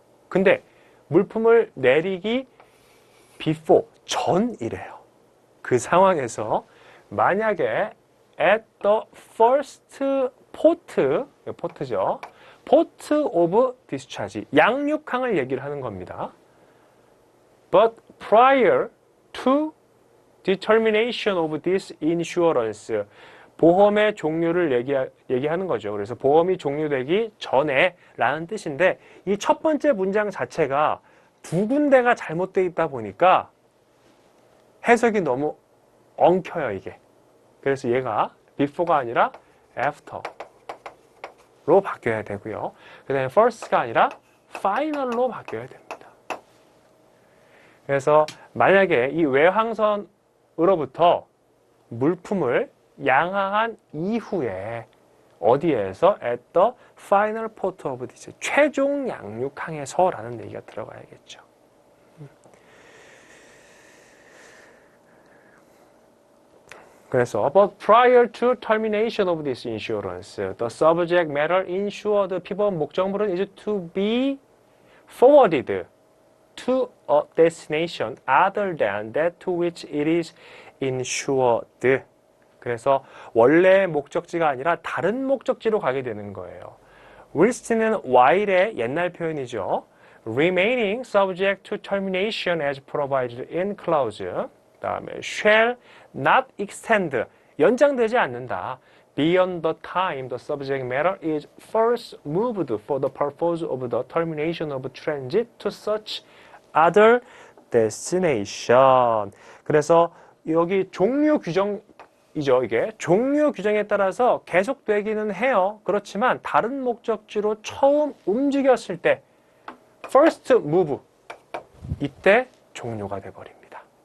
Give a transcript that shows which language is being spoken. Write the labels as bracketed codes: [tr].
[ko] 근데 물품을 내리기 before 전이래요. 그 상황에서 만약에 [en] at the first port [ko] 죠. [en] port of discharge [ko] 양육항을 얘기를 하는 겁니다. [en] But prior to determination of this insurance [ko] 보험의 종료를 얘기하는 거죠. 그래서 보험이 종료되기 전에 라는 뜻인데 이 첫 번째 문장 자체가 두 군데가 잘못되어 있다 보니까 해석이 너무 엉켜요, 이게. 그래서 얘가 before가 아니라 after로 바뀌어야 되고요. 그 다음에 first가 아니라 final로 바뀌어야 됩니다. 그래서 만약에 이 외항선으로부터 물품을 양하한 이후에 어디에서 [en] at the final port of this [ko] 최종 양육항에서라는 얘기가 들어가야겠죠. [en] 그래서 but prior to termination of this insurance, the subject matter insured 피법 목적물은 is to be forwarded to a destination other than that to which it is insured. [ko] 그래서 원래 목적지가 아니라 다른 목적지로 가게 되는 거예요. willst는 while의 옛날 표현이죠. [en] remaining subject to termination as provided in clause. [ko] 다음에 [en] shall not extend [ko] 연장되지 않는다. [en] beyond the time the subject matter is first moved for the purpose of the termination of transit to such other destination. [ko] 그래서 여기 종료 규정이죠. 이게 종료 규정에 따라서 계속되기는 해요. 그렇지만 다른 목적지로 처음 움직였을 때 first move 이때 종료가 돼버립니다.